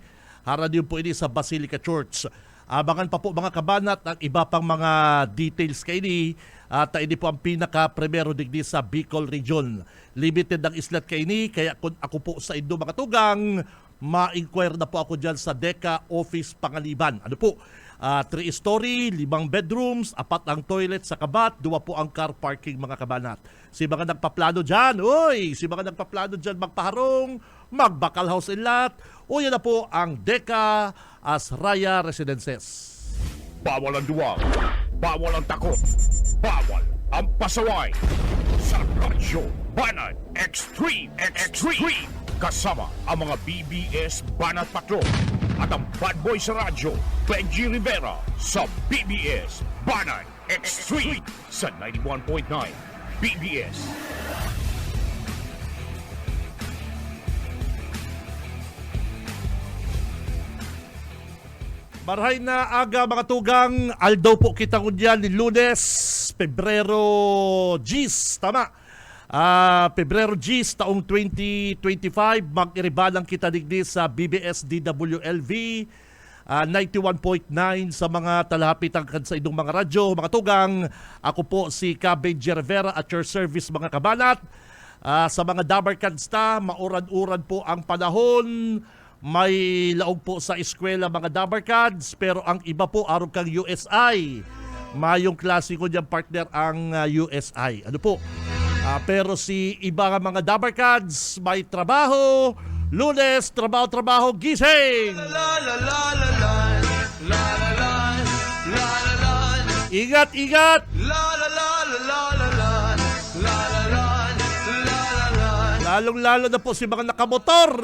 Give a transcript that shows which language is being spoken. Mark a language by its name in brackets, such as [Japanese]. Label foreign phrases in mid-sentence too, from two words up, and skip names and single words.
[Bikol] Hara din po ini sa Basilica Church. Abangan pa po mga kabanat ang iba pang mga details kay ini. At hindi po ang pinaka-primero digdi sa Bicol Region. Limited ang islat kay ini, kaya kung ako po sa Indo mga tugang, ma-inquire na po ako dyan sa DECA Office Pangaliban. [Filipino] Ano po? [Bikol] 3-story, 5 bedrooms, 4 ang toilet sa kabat, 2 po ang [English] car parking, [Bikol] mga kabanat. Si mga nagpaplano dyan, magpaharong, magbakal [English] house and lot, [Filipino] o yan na po ang DECA as Raya Residences. Bawal ang duwag, bawal ang takot, bawal ang pasaway. Sa Radyo Banat Extreme. Kasama ang mga BBS Banat Patrol at ang bad boy sa radyo, Benji Rivera, sa BBS Banat Extreme sa 91.9 BBS. [Bikol] Marhay na aga mga tugang, aldaw po kita ko dyan ni Lunes, Pebrero 10, tama. Pebrero 10, taong 2025, mag-iribalang kita digdi sa BBS DWLV 91.9 sa mga talapitang sa idong mga radyo. Mga tugang, ako po si Benji Rivera [English] at your service, [Bikol] mga kabanat. Sa mga Dabarkads ta, maurad-urad po ang panahon. May laog po sa eskwela mga Dabarkads, pero ang iba po arog kang USI. Mayong klase ko dyan partner ang USI. Ano po? Pero si iba nga mga Dabarkads, may trabaho. [Filipino] Lunes, trabaho, gising! Ingat! Lalong-lalo na po si mga nakamotor.